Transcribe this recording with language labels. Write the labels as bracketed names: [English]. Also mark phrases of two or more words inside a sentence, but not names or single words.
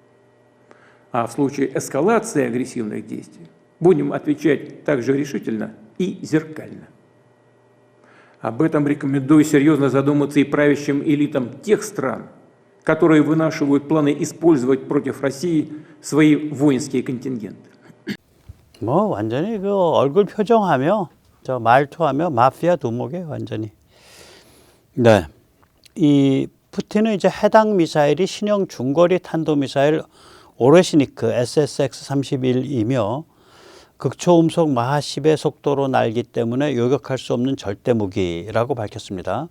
[Russian] А в случае эскалации агрессивных действий будем отвечать так же решительно и зеркально. Об этом рекомендую серьезно задуматься и правящим элитам тех стран, которые вынашивают планы использовать против России свои воинские контингенты. [Korean] 뭐 완전히 그 얼굴 표정하며 저 말투하며 마피아 두목에 완전히. 네. 이 푸틴은 이제 해당 미사일이 신형 중거리 탄도미사일 오레시니크 SSX-31이며 극초음속 마하 10의 속도로 날기 때문에 요격할 수 없는 절대 무기라고 밝혔습니다.